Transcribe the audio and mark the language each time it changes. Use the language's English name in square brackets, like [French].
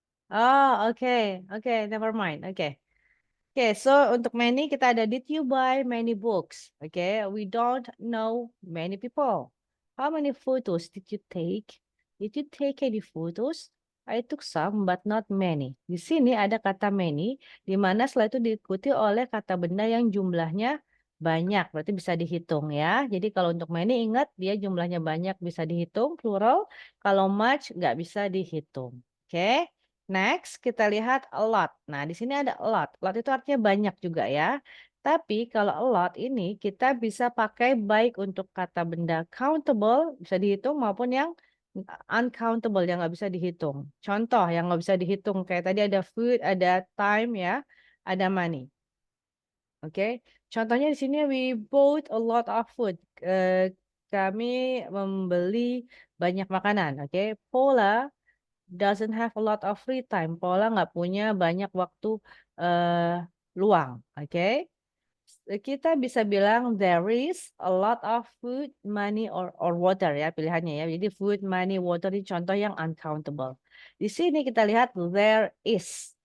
[English] Oh, okay, okay, never mind. Okay. Okay, so untuk many [Indonesian] kita ada [English] did you buy many books? Okay, we don't know many people. How many photos did you take? Did you take any photos? I took some but not many. [Indonesian] Di sini ada kata many di mana setelah itu diikuti oleh kata benda yang jumlahnya banyak, berarti bisa dihitung ya. Jadi kalau untuk many ingat dia jumlahnya banyak bisa dihitung plural, kalau much nggak bisa dihitung. Oke. Next, kita lihat a lot. Nah, di sini ada a lot. A lot itu artinya banyak juga ya. Tapi kalau a lot ini kita bisa pakai baik untuk kata benda countable, bisa dihitung, maupun yang uncountable, yang nggak bisa dihitung. Contoh yang nggak bisa dihitung, kayak tadi ada food, ada time ya, ada money. Oke, contohnya di sini [English] we bought a lot of food. [Indonesian] Kami membeli banyak makanan. [English] Oke, Paula doesn't have a lot of free time. [Indonesian] Paula nggak punya banyak waktu luang. Oke. Kita bisa bilang [English] there is a lot of food, money, or water ya pilihannya ya. [Indonesian] Jadi food, money, water ini contoh yang uncountable. Di sini kita lihat there is.